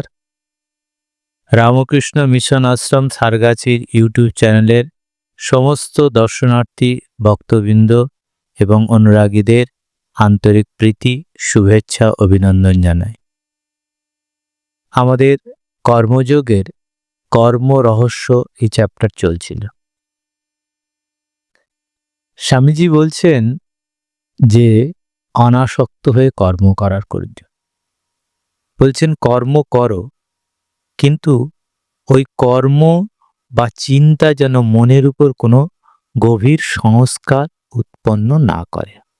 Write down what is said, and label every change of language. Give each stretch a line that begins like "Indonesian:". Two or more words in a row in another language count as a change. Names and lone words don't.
Bangla: রামকৃষ্ণ মিশন আশ্রম সারগাছির ইউটিউব চ্যানেলের সমস্ত দর্শনার্থী ভক্তবৃন্দ এবং অনুরাগীদের আন্তরিক প্রীতি শুভেচ্ছা অভিনন্দন জানাই। আমাদের কর্মযোগের কর্ম রহস্য এই চ্যাপ্টার চলছিল। স্বামীজি বলছেন যে অনাসক্ত হয়ে কর্ম করার প্রয়োজন। বলছেন কর্ম করো, কিন্তু ওই কর্ম বা চিন্তা যেন মনের উপর কোনো গভীর সংস্কার উৎপন্ন না করে।